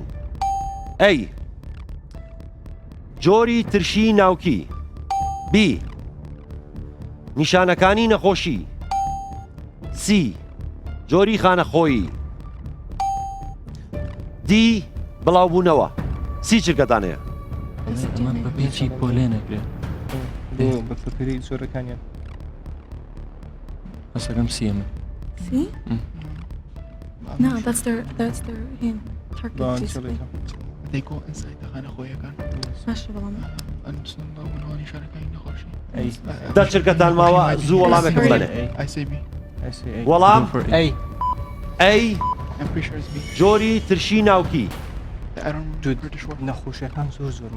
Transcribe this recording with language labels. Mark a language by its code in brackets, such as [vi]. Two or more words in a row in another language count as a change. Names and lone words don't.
[ckb] ئەی جۆری ترشی ناوکی، بی نیشانەکانی نەخۆشی، سی جۆری خانەخۆیی، دی بڵاوبوونەوە. سی چرکەتانەیە؟ بە پێچی پۆلێنەکرێت بەفکری زۆرەکانیان هەسەکەم سیەمە. [en] No, that's their hint. They go inside the خانەخۆیەکان. [ckb] دا چرکەتان ماوە زوو وەڵامێکم بەنێ. وەڵام ئەی جۆری ترشی ناوکی. نەخۆشیەکان زۆرمان